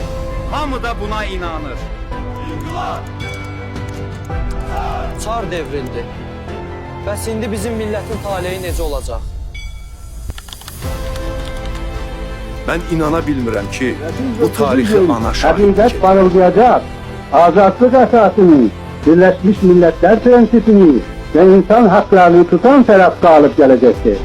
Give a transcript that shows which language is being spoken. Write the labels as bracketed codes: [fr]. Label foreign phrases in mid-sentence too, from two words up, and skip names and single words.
[az] Hamı da buna inanır. [tr] Çar devrildi. [az] Bəs indi bizim millətin taleyi necə olacaq? Mən inana bilmirəm ki, bu tarixi ana şahid [tr] Hakikat parıldayacak. Azatlık esasını, Birleşmiş Milletler prensipini ve insan haklarını tutan taraf kalıp gelecektir.